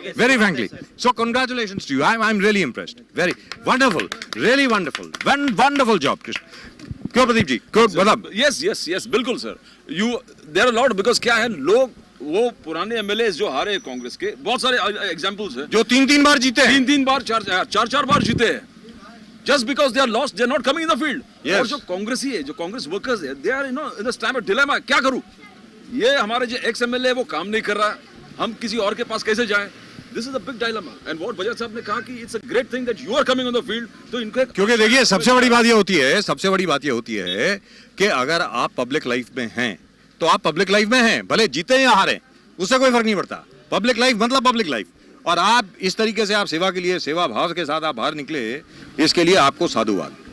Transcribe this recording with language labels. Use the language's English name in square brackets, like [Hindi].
[English] Very frankly, so congratulations to you, I am really impressed, very wonderful, really wonderful job. [Hindi] क्यों प्रदीप जी, क्यों मतलब? [English] yes [Hindi] बिल्कुल sir, [English] there are lot, because [Hindi] क्या है, लोग वो पुराने एमएलए जो हारे कांग्रेस के, बहुत सारे एग्जांपल्स हैं जो 3 बार जीते हैं, 3 बार 4 बार जीते हैं, [English] just because they are lost, they are not coming in the field. Yes. [Hindi] और जो कांग्रेसी है, जो कांग्रेस वर्कर्स है, [English] they are in this time of dilemma, [Hindi] क्या करूं? ये हमारे जो एक्स एमएलए वो काम नहीं कर रहा, हम किसी और के पास कैसे जाएं? [English] This is a big dilemma. And what [Hindi] Bajaj साहब ने कहा कि [English] it's a great thing that you are coming on the field, [Hindi] तो इनके, क्योंकि देखिए सबसे बड़ी बात ये होती है कि अगर आप पब्लिक लाइफ में हैं तो आप पब्लिक लाइफ में हैं, भले जीते या हारे, उससे कोई फर्क नहीं पड़ता। पब्लिक लाइफ मतलब पब्लिक लाइफ, और आप इस तरीके से आप सेवा के लिए, सेवा भाव के साथ आप बाहर निकले, इसके लिए आपको साधुवाद।